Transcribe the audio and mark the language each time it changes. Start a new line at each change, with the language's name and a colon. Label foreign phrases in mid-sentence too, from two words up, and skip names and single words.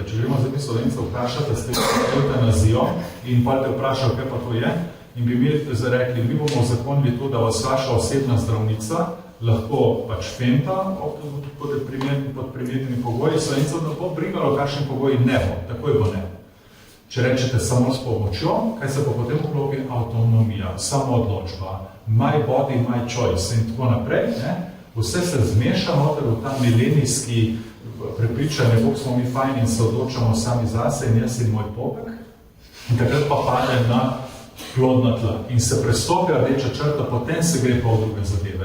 Slovenian: Če gremo zdaj Slovencev vprašati, ste evtanazijo in pa te vprašal, kaj pa to je, in bi mi rekli, mi bomo zakonili to, da vas vaša osebna zdravnica lahko pač fenta pod primernimi pogoji, Slovencev ne bo brigalo, kakšen pogoji ne bo, takoj bo ne. Če rečete samo s pomočjo, kaj se pa potem vklopi? Avtonomija, samoodločba,
English: my body, my choice
Slovenian: in tako naprej, ne? Vse se zmeša noter v ta milenijski prepričanje, Bog smo mi fajn in se odločamo sami zase in jaz in moj popek, in takrat pa pade na plodna tla in se prestopi rdeča črta, potem se gre pa v druge zadeve.